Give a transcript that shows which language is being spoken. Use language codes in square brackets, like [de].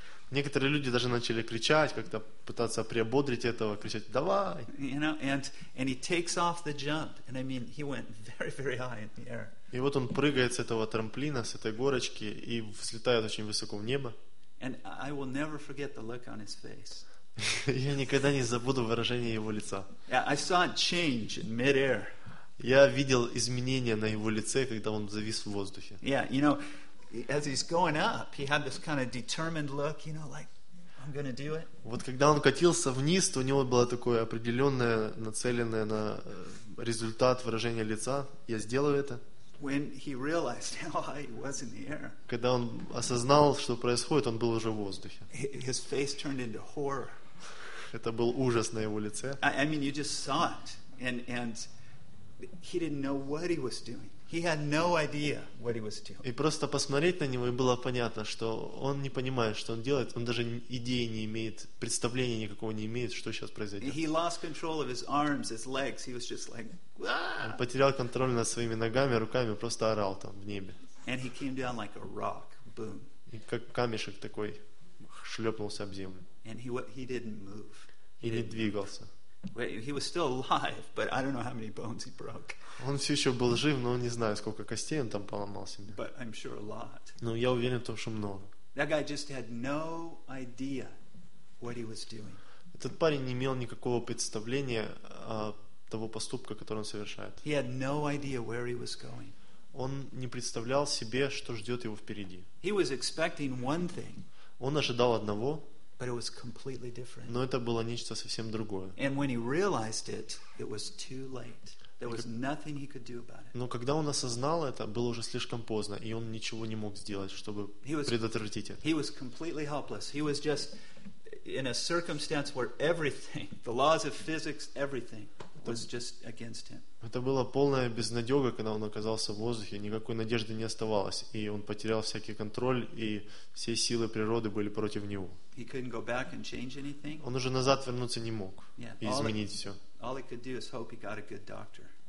[ru] Некоторые люди даже начали кричать, как-то пытаться приободрить этого, кричать: "Давай!" [en] You know, and he takes off the jump, and I mean, he went very, very high in the air. [ru] И вот он прыгает с этого трамплина, с этой горочки, и взлетает очень высоко в небо. [en] And I will never forget the look on his face. [ru] Я никогда не забуду выражение его лица. [en] I saw a change in midair. [ru] Я видел изменения на его лице, когда он завис в воздухе. [en] Yeah, you know. As he's going up, he had this kind of determined look, you know, like I'm going to do it. [ru] Вот когда он катился вниз, то у него было такое определенное, нацеленное на результат выражение лица: я сделаю это. [en] When he realized how high he was in the air. [ru] Когда он осознал, что происходит, он был уже в воздухе. [en] His face turned into horror. [ru] Это был ужас на его лице. [en] I mean, you just saw it, and he didn't know what he was doing. He had no idea what he was doing. [ru] И просто посмотреть на него, и было понятно, что он не понимает, что он делает. Он даже идеи не имеет, представления никакого не имеет, что сейчас произойдет. [en] He lost control of his arms, his legs. He was just like, [ru] он потерял контроль над своими ногами, руками, просто орал там в небе. [en] And he came down like a rock. Boom. [ru] И как камешек такой шлепнулся об землю. [en] And he didn't move. [ru] И не двигался. [en] He was still alive, but I don't know how many bones he broke. [ru] Он все еще был жив, но не знаю, сколько костей он там поломал себе. [en] But I'm sure a lot. [ru] Но я уверен в том, что много. [en] That guy just had no idea what he was doing. [ru] Этот парень не имел никакого представления о того поступка, который он совершает. [en] He had no idea where he was going. [ru] Он не представлял себе, что ждет его впереди. [en] He was expecting one thing, [ru] он ожидал одного, [en] but it was completely different. [ru] Но это было нечто совсем другое. [en] And when he realized it, it was too late. There was nothing he could do about it. [ru] Но когда он осознал это, было уже слишком поздно, и он ничего не мог сделать, чтобы предотвратить это. [en] He was completely helpless. He was just in a circumstance where everything, the laws of physics, everything was just against him. [ru] Это была полная безнадега, когда он оказался в воздухе, никакой надежды не оставалось, и он потерял всякий контроль, и все силы природы были против него. [en] He couldn't go back and change anything. [ru] Он уже назад вернуться не мог и изменить все. [en] All he could do is hope he got a good doctor.